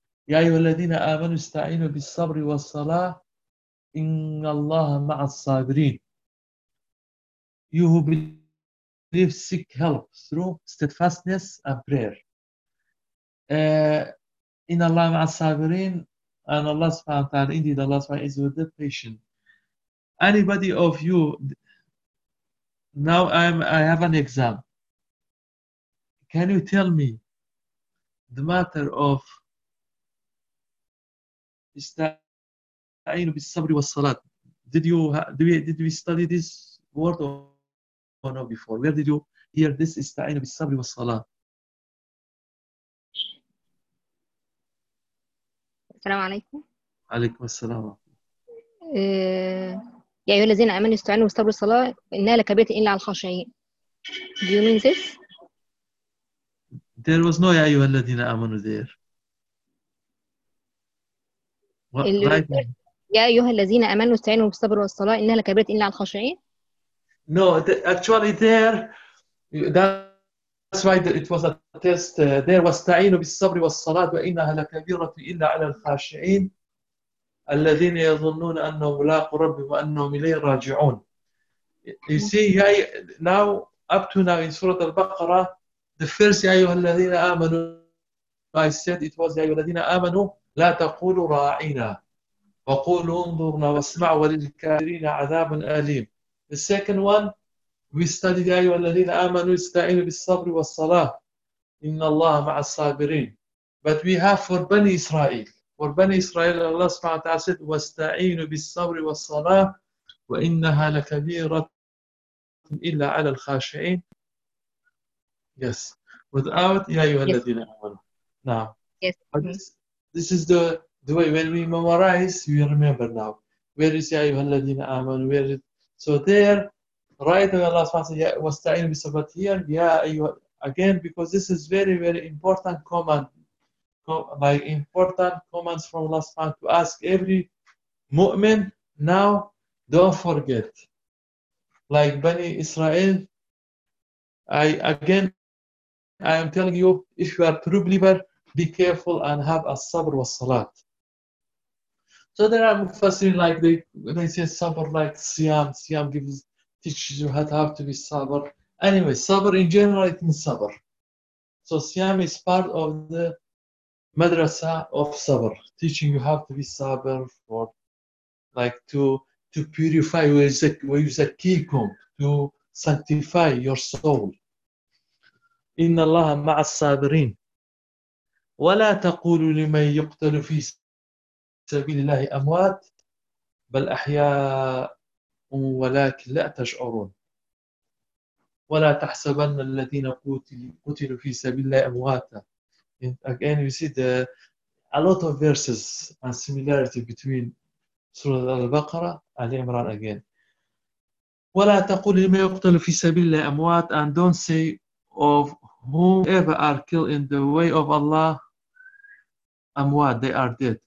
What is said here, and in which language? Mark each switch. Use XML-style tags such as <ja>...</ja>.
<ar>يَا أَيُّهَا الَّذِينَ آمَنُوا اسْتَعِينُوا بِالصَّبْرِ وَالصَّلَاةِ إِنَّ اللَّهَ مَعَ الصَّابِرِينَ</ar> <en>You who believe seek help through steadfastness and prayer.</en> <ar>إِنَّ اللَّهَ مَعَ الصَّابِرِينَ</ar> <en>And Allah subhanahu wa ta'ala, indeed Allah subhanahu wa ta'ala is with the patient. Anybody of you, now I have an exam. Can you tell me the matter of</en> <ar>istaeinu bis-sabri was-salat?</ar> <en>Did we study this word or no before? Where did you hear this</en> <ar>istaeinu bis-sabri was-salat? Assalamu alaikum. Alaykum assalam. يا أيها الذين آمنوا استعينوا بالصبر والصلاة إنها لكبيرة إلا على الخاشعين.</ar> <en>Do you mean this? There was no</en> <ar>يا أيها الذين آمنوا</ar> <en>there.</en> <ar>يا أيها الذين آمنوا استعينوا بالصبر والصلاة إنها لكبيرة إلا على الخاشعين.</ar> <en>No, actually there, that's why it was a test. There was</en> <ar>استعينوا بالصبر والصلاة وإنها لكبيرة إلا على الخاشعين. الذين يظنون أنهم لاقوا ربهم وأنهم إليه راجعون.</ar> <en>You see, now up to now in Surah Al-Baqarah, the first</en> <ar>يا أيها الذين آمنوا,</ar> <en>I said it was</en> <ar>يا أيها الذين آمنوا لا تقولوا راعينا وقولوا انظرنا واسمعوا وللكافرين عذاب أليم.</ar> <en>The second one, we studied</en> <ar>يا أيها الذين آمنوا استعينوا بالصبر والصلاة إن الله مع الصابرين.</ar> <en>But we have for Bani Israel. For Bani Israel, Allah subhanahu wa ta'ala said,</en> <ar>وَاسْتَعِينُ بِالصَّبْرِ وَالصَّلَاةِ وَإِنَّهَا لَكَبِيرَةٌ إِلَّا عَلَى الْخَاشِعِينَ</ar> <en>Yes. Without,</en> <ar>يَا أَيُّهَا الَّذِينَ آمَنُوا.</ar> <en>Now. Yes. But This is the way when we memorize, we remember now. Where is</en> <ar>Ya Ayyuha Alladhina Amanu?</ar> <en>Where is, so there, right away Allah SWT says,</en> <ar>Wasta'in bi sabr,</ar> <en>here, Ya Ayyuha, again, because this is very, very important command, like important commands from Allah SWT to ask every mu'min, now, don't forget. Like Bani Israel, I am telling you, if you are true believer, be careful and have a</en> <ar>sabr wa salat.</ar> <en>So there are mufassirin like they say sabr like siyam. Siyam gives teaches you how to be sabr. Anyway, sabr in general it means sabr. So siyam is part of the madrasa of sabr, teaching you how to be sabr for like to purify where is a key comb to sanctify your soul.</en> <ar>إن الله مع الصابرين ولا تقولوا لمن يقتل في سبيل الله أموات بل أحياء ولكن لا تشعرون ولا تحسبن الذين قتلوا في سبيل الله أمواتا.</ar> <en>And again you see the a lot of verses and similarity between Surah Al-Baqarah and Imran again. ولا تقولوا لمن يقتل في سبيل الله أموات and don't say of whoever are killed in the way of Allah, amwat, they are dead.</en>